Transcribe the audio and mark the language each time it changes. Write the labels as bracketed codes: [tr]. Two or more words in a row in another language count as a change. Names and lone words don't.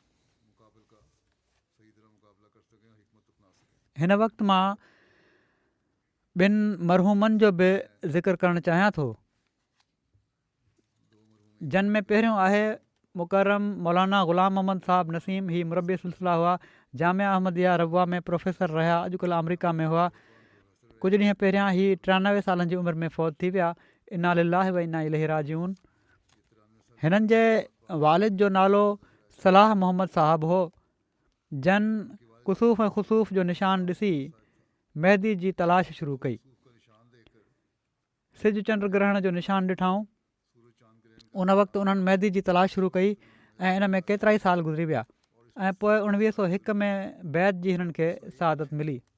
[sd] हिन वक़्तु मां ॿिनि मरहूमनि जो बि ज़िक्र करणु चाहियां थो, जिन में पहिरियों आहे मुकरम मौलाना ग़ुलाम मोहम्मद साहब नसीम। ही मुरबी सिलसिला हुआ, जामिया अहमदिया रबुआ में प्रोफेसर रहिया, अॼुकल्ह अमरीका में हुआ। कुझु ॾींहं पहिरियां ही 93 सालनि जी उमिरि में फ़ौत थी विया। [ar] إنا لله وإنا إليه راجعون. [sd] हिननि जे वालिद जो नालो सलाह मोहम्मद साहब हो, जन कुसूफ़ ऐं ख़ुसूफ़ जो निशान ॾिसी मेहदी जी तलाश शुरू कई। सिज चंड ग्रहण जो निशान ॾिठऊं, उन वक़्तु उन्हनि मेहदी जी तलाश शुरू कई ऐं इन में केतिरा ई साल गुज़री विया ऐं पोइ 1901 में बैत जी हिननि खे सआदत मिली।